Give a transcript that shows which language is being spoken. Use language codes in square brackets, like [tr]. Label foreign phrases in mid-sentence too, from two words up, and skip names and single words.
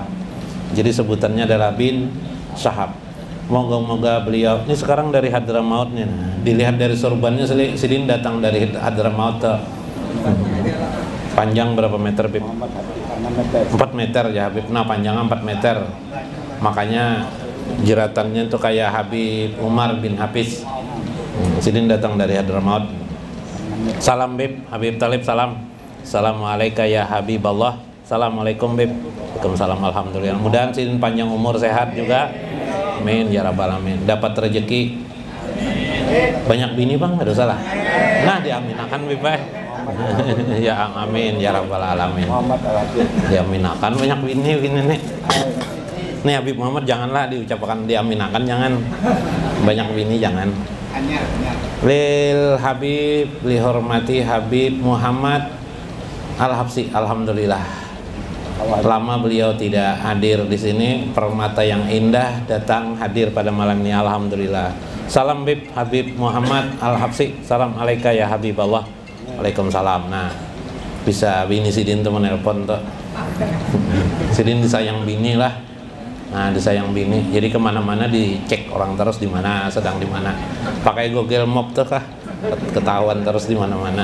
[id] Jadi sebutannya adalah bin Sahab. Moga-moga beliau ini sekarang dari Hadramaut nih. Nah, dilihat dari sorbannya Sidin datang dari Hadramaut. Panjang berapa meter, Bib? 4 meter ya, Habib. Nah, panjangnya 4 meter. Makanya jeratannya tuh kayak Habib Umar bin Hafiz. Sidin datang dari Hadramaut. Salam, Bib. Habib Talib, salam. [ar] Assalamualaikum ya Habiballah. [id] Assalamualaikum, Bib. Waalaikumsalam, alhamdulillah. Mudah-mudahan Sidin panjang umur, sehat juga. [ar] Amin ya rabbal alamin. [id] Dapat rezeki banyak bini, Bang, enggak salah. Nah, diaminakan, Bib. [ar] يا آمين يا رب العالمين. [id] Diaminakan banyak bini nih. Nih Habib Muhammad janganlah diucapkan diaminakan, jangan. Banyak bini jangan. Lil Habib, lihormati Habib Muhammad Al-Habsi, alhamdulillah. Lama beliau tidak hadir di sini, permata yang indah datang hadir pada malam ini, alhamdulillah. Salam Bib Habib Muhammad Al-Habsi, [ar] سلام عليك يا حبيب الله. [id] Waalaikumsalam. Nah, bisa bini Sidin tuh menelpon tuh. Sidin disayang bini lah. Nah, disayang bini. Jadi kemana-mana dicek orang terus di mana, sedang di mana. Pakai Google Map tuh kah? Ketahuan terus di mana-mana.